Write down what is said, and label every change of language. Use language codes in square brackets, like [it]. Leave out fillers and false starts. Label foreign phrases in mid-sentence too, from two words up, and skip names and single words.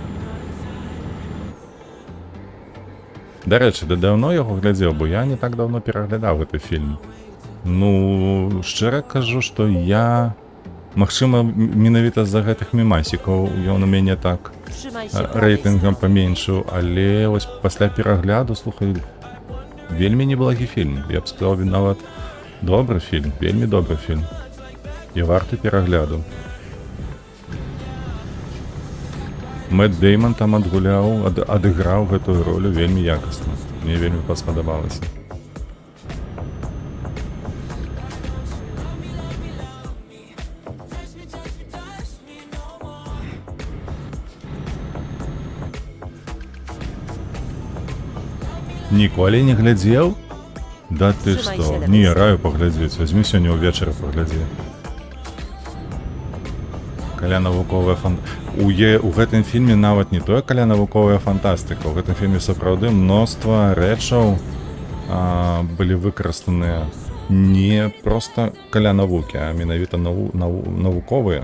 [be] Да рэчы, да даўно яго глядзеў, бо я не так даўно пераглядаў гэты фільм. Ну, шчыра кажу, што я... Магчыма, менавіта з-за гэтых мімасікаў ён у мяне так [pl] Trzymaj się prawej [be] рэйтынгам [pl] strony. [be] паменшыў, але вось пасля перагляду, слухай, вельмі неблагі фільм. Я б сказаў, нават добры фільм, вельмі добры фільм. І варты перагляду. Мэтт Дэйман там адыграў гэтую ролю вельмі якасна. Мне вельмі спадабалася. Ніколі не глядзеў? Да ты [pl] Trzymaj [be] што? [pl] się lewej [be] Не, [pl] strony. [be] раю паглядзець. Вазьмі сёння ўвечары паглядзі. Каля навуковая у гэтым фільме нават не тое каля навуковая фантастыка. У гэтым фільме сапраўды мноства рэчаў былі выкарыстаныя не проста каля навукі, а менавіта навуковыя.